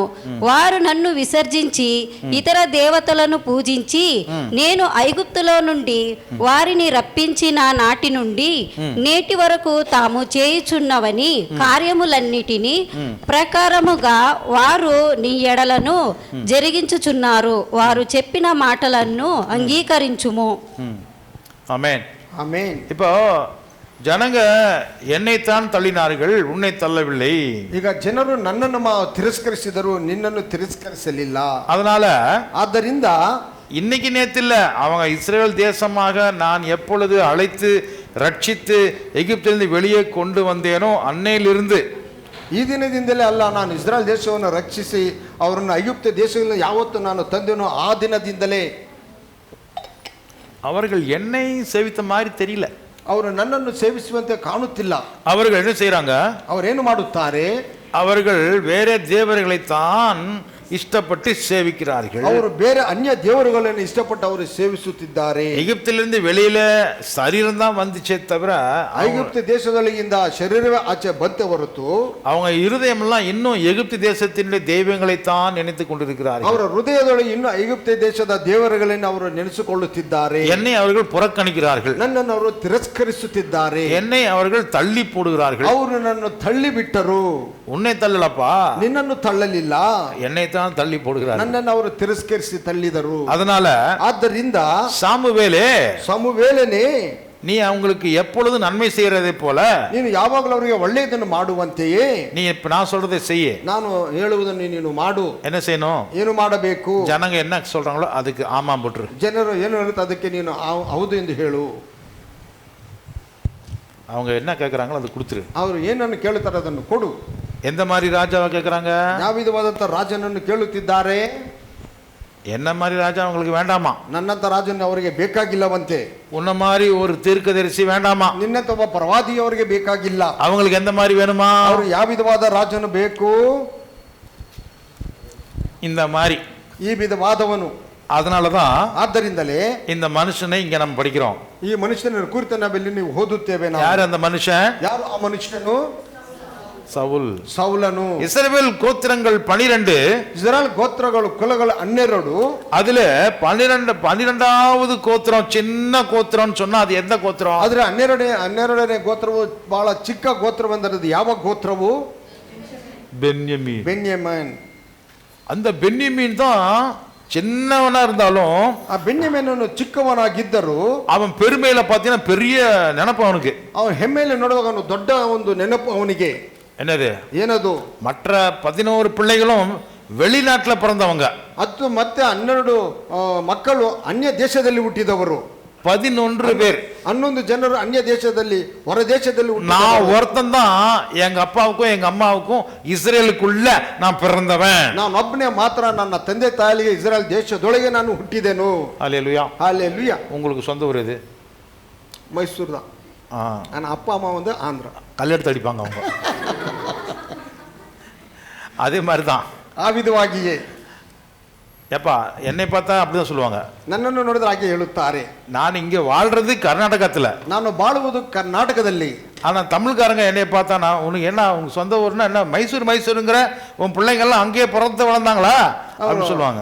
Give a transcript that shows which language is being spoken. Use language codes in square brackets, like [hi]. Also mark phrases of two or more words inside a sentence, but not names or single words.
[te] వారు నన్ను విసర్జించి ఇతర దేవతలను పూజించి నేను ఐగుప్తులో నుండి వారిని రప్పించిన నాటి నుండి నేటి వరకు తాము చేయుచున్నవని కార్యములన్నిటినీ ప్రకారముగా వారు నీ ఎడలను జరిగించుచున్నారు. వారు చెప్పిన మాటలను అంగీకరించుము. [ta] ஆமென். [kn] ಆಮೆನ್. [ta] இப்போ ஜனங்க என்னைத்தான் தள்ளினார்கள், உன்னை தள்ளவில்லை. [kn] ಈಗ ಜನರು ನನ್ನನ್ನು ತಿರಸ್ಕರಿಸಿದರು, ನಿನ್ನನ್ನು ತಿರಸ್ಕರಿಸಲಿಲ್ಲ. [ta] அதனால [kn] ಆದ್ದರಿಂದ [ta] இன்னைக்கு நேத்து இல்ல, அவங்க இஸ்ரேல் தேசமாக நான் எப்பொழுது அழைத்து ரட்சித்து எகிப்திலிருந்து வெளியே கொண்டு வந்தேனோ அன்னையிலிருந்து, [kn] ಈ ದಿನದಿಂದಲೇ ಅಲ್ಲ, ನಾನು ಇಸ್ರಾಯೇಲ್ ದೇಶವನ್ನು ರಕ್ಷಿಸಿ ಅವರನ್ನು ಐಗುಪ್ತ ದೇಶದಿಂದ ಯಾವತ್ತು ನಾನು ತಂದೆನೋ ಆ ದಿನದಿಂದಲೇ [ta] அவர்கள் என்னை சேவித்த மாதிரி தெரியல. [kn] ಅವರು ನನ್ನನ್ನು ಸೇವಿಸುವಂತೆ ಕಾಣುತ್ತಿಲ್ಲ. [ta] அவர்கள் என்ன செய்றாங்க? [kn] ಅವರೇನು ಮಾಡುತ್ತಾರೆ? [ta] அவர்கள் வேற தேவர்களைத்தான் இஷ்டப்பட்டு சேவிக்கிறார்கள். [kn] ಅವರು ಬೇರೆ ಅನ್ಯ ದೇವರುಗಳನ್ನು ಇಷ್ಟಪಟ್ಟು ಅವರು ಸೇವಿಸುತ್ತಿದ್ದಾರೆ. [ta] எகிப்திலிருந்து வெளியில சரீரம் தான் வந்துச்சே தவிர [kn] ಐಗುಪ್ತ ದೇಶದೊಳಗಿಂದ ಶರೀರವೇ ಆಚೆ ಬಂತೆ ಹೊರತು [ta] அவங்க இருதயம் எல்லாம் இன்னும் எகிப்து தேசத்தினுடைய தெய்வங்களைத்தான் நினைத்து கொண்டிருக்கிறார்கள். [kn] ಅವರ ಹೃದಯದೊಳಗೆ ಇನ್ನು ಐಗುಪ್ತ ದೇಶದ ದೇವರುಗಳನ್ನು ಅವರು ನೆನೆಸಿಕೊಳ್ಳುತ್ತಿದ್ದಾರೆ. [ta] என்னை அவர்கள் புறக்கணிக்கிறார்கள், [kn] ನನ್ನನ್ನು ಅವರು ತಿರಸ್ಕರಿಸುತ್ತಿದ್ದಾರೆ, [ta] என்னை அவர்கள் தள்ளி போடுகிறார்கள். [kn] ಅವರು ನನ್ನನ್ನು ತಳ್ಳಿ ಬಿಟ್ಟರು. [ta] உன்னை தள்ளலப்பா, [kn] ನಿನ್ನನ್ನು ತಳ್ಳಲಿಲ್ಲ, [ta] என்னைத்தான் தள்ளி போடுகிறார்கள். [kn] ನನ್ನನ್ನು ಅವರು ತಿರಸ್ಕರಿಸಿ ತಳ್ಳಿದರು. [ta] அதனால [kn] ಆದ್ದರಿಂದ [ta] சாமுவேலே, [kn] ಸಮುವೇಲನೇ, [ta] நீ அவங்களுக்கு எப்பொழுது நன்மை செய்யறதை போல [kn] ನೀನು ಯಾವಾಗಲೂ ಅವರಿಗೆ ಒಳ್ಳೆಯದನ್ನು ಮಾಡುವಂತೆಯೇ [ta] நீ இப்ப நான் சொல்றதை செய்ய. [kn] ನಾನು ಹೇಳುವುದನ್ನು ನೀನು ಮಾಡು. [ta] என்ன செய்யணும்? [kn] ಏನು ಮಾಡಬೇಕು? [ta] ஜனங்க என்ன சொல்றாங்களோ அதுக்கு ஆமா போட்டுரு. [kn] ಜನರು ಏನು ಹೇಳುತ್ತೆ ಅದಕ್ಕೆ ನೀನು ಹೌದು ಎಂದು ಹೇಳು. [ta] அவங்க என்ன கேட்கறாங்களோ அது கொடுத்துரு. [kn] ಅವರು ಏನನ್ನು ಕೇಳುತ್ತಾರೆ ಅದನ್ನು ಕೊಡು. [ta] எந்த மாதிரி ராஜாவை கேட்கறாங்க? [kn] ಯಾವ ವಿಧವಾದಂತ ರಾಜನನ್ನು ಕೇಳುತ್ತಿದ್ದಾರೆ? [ta] என்ன மாதிரி ராஜா அவங்களுக்கு வேண்டாமா? [kn] ನನ್ನಂತ ರಾಜನ ಅವರಿಗೆ ಬೇಕಾಗಿಲ್ಲವಂತೆ. [ta] உன்ன மாதிரி ஒரு தீர்க்கதரிசி வேண்டாமா? [kn] ನಿನ್ನಂತ ಒಬ್ಬ ಪ್ರವಾದಿ ಅವರಿಗೆ ಬೇಕಾಗಿಲ್ಲ. [ta] அவங்களுக்கு எந்த மாதிரி வேணுமா? [kn] ಅವರು ಯಾವ ವಿಧವಾದ ರಾಜನು ಬೇಕು? [ta] இந்த மாதிரி, [kn] ಈ ವಿಧವಾದವನು. [ta] அதனாலதான் [kn] ಆದ್ದರಿಂದಲೇ [ta] இந்த மனுஷனை இங்க நம்ம படிக்கிறோம். [kn] ಈ ಮನುಷ್ಯನ ಕುರಿತು ನಾವೆಲ್ಲಿ ನೀವು ಓದುತ್ತೇವೆ. [ta] யார் அந்த மனுஷன்? [kn] ಯಾರು ಆ ಮನುಷ್ಯನು? [ta] சவுல். [kn] ಸೌಲನು. [ta] இஸ்ரவேல் கோத்திரங்கள் 12, [kn] ಇಸ್ರಾಯೇಲ್ ಗೋತ್ರಗಳು ಕುಲಗಳು 12. [ta] அதுல 12வது கோத்திரம் சின்ன கோத்திரம் சொன்னா அது எந்த கோத்திரம்? [kn] ಆದ್ರೆ 12ನೇ ಗೋತ್ರವು ಬಹಳ ಚಿಕ್ಕ ಗೋತ್ರವೆಂದರೆ ಯಾವ ಗೋತ್ರವು? [ta] பென்யமீன். [kn] ಬೆನ್ಯಮೀನ್. [ta] அந்த பென்யமீன் தான் சின்னவனா இருந்தாலும் [kn] ಆ ಬೆನ್ಯಮೀನನು ಚಿಕ್ಕವನಾಗಿದ್ದರು [ta] அவன் பெருமையில பாத்தீங்கன்னா பெரிய நினைப்பு அவனுக்கு. [kn] ಅವನ ಹೆಮ್ಮೆಯಲ್ಲಿ ನೋಡುವಾಗ ಅವನು ದೊಡ್ಡ ಒಂದು ನೆನಪು ಅವನಿಗೆ. [ta] என்னது? [kn] ಏನದು? [ta] மற்ற 11 பிள்ளைகளும் வெளிநாட்டுல பிறந்தவங்க. [kn] ಅದು ಮತ್ತೆ 12 ಮಕ್ಕಳು ಅನ್ಯ ದೇಶದಲ್ಲಿ ಹುಟ್ಟಿದವರು. [ta] 11 பேர். [kn] 11 ಜನರು ಅನ್ಯ ದೇಶದಲ್ಲಿ ಹೊರ ದೇಶದಲ್ಲಿ [ta] நான் ஒருத்தன் தான் எங்க அப்பாவுக்கும் எங்க அம்மாவுக்கும் இஸ்ரேலுக்குள்ள நான் பிறந்தவன். [kn] ನಾನೊಬ್ಬನೇ ಮಾತ್ರ ನನ್ನ ತಂದೆ ತಾಯಿಗೆ ಇಸ್ರಾಯೇಲ್ ದೇಶದೊಳಗೆ ನಾನು ಹುಟ್ಟಿದೆನು. [ta] அல்லேலூயா. [kn] ஹalleluya. [ta] உங்களுக்கு சொந்த ஊர் எது? [kn] ಮೈಸೂರು தான். ನನ್ನ ಅಪ್ಪ ಅಮ್ಮ வந்து ಆಂಧ್ರ. [ta] கல்லெடுத்து அடிப்பாங்க அவங்க. அதே மாதிரி தான். [kn] ಆ ವಿಧವಾಗಿಯೇ [ta] எப்பா என்னை பார்த்தா அப்படிதான் சொல்லுவாங்க. [kn] ನನ್ನನ್ನು ನೋಡಿದ್ರೆ ಹಾಗೆ ಹೇಳುತ್ತಾರೆ. [ta] நான் இங்க வாழ்றது கர்நாடகத்துல, [kn] ನಾನು ಬಾಳುವುದು ಕರ್ನಾಟಕದಲ್ಲಿ. [ta] ஆனா தமிழ்காரங்க என்னை பார்த்தா நான் உனக்கு என்ன உங்க சொந்த ஊர்னா என்ன மைசூருங்கிற உன் பிள்ளைங்க எல்லாம் அங்கேயே பிறந்து வளர்ந்தாங்களா அப்படின்னு சொல்லுவாங்க.